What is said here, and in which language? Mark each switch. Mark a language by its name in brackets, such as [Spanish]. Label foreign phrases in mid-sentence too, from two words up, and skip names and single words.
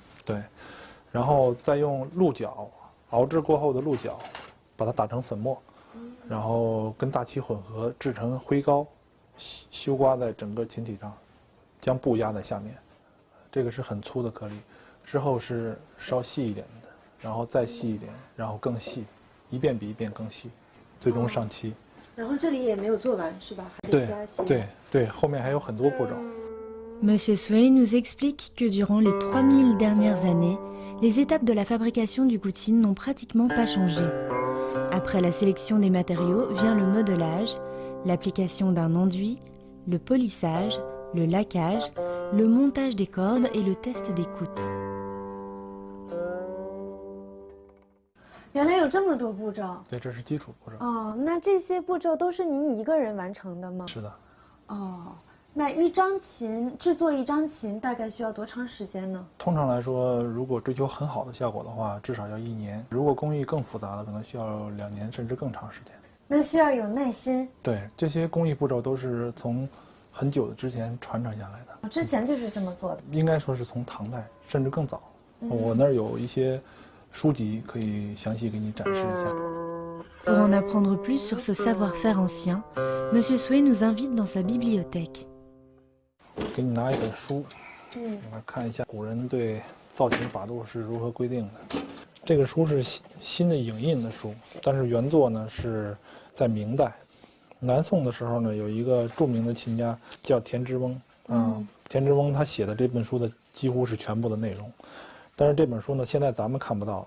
[Chinese] 对，然后再用鹿角熬制过后的鹿角，把它打成粉末，然后跟大漆混合制成灰膏，修刮在整个琴体上，将布压在下面。这个是很粗的颗粒，之后是稍细一点的，然后再细一点，然后更细，一遍比一遍更细，最终上漆。然后这里也没有做完是吧？还得加些。对，后面还有很多步骤。 [French] Monsieur Sui nous explique que durant les 3000 dernières années, les étapes de la fabrication du goutine n'ont pratiquement pas changé. Après la sélection des matériaux vient le modelage, l'application d'un enduit, le polissage, le laquage, le montage des cordes et le test d'écoute. [Chinese] 原来有这么多步骤。对，这是基础步骤。哦，那这些步骤都是您一个人完成的吗？是的。哦，那制作一张琴大概需要多长时间呢？通常来说，如果追求很好的效果的话，至少要1年；如果工艺更复杂的，可能需要2年甚至更长时间。那需要有耐心。对，这些工艺步骤都是从很久的之前传承下来的。之前就是这么做的。应该说是从唐代甚至更早。我那儿有一些书籍可以详细给你展示一下。 [French] Pour en apprendre plus sur ce savoir-faire ancien, Monsieur Sui nous invite dans sa bibliothèque. [Chinese] 给你拿一本书，来看一下古人对造琴法度是如何规定的。这个书是新的影印的书，但是原作呢是在明代，南宋的时候呢，有一个著名的琴家叫田之翁田之翁他写的这本书的几乎是全部的内容，但是这本书呢，现在咱们看不到了。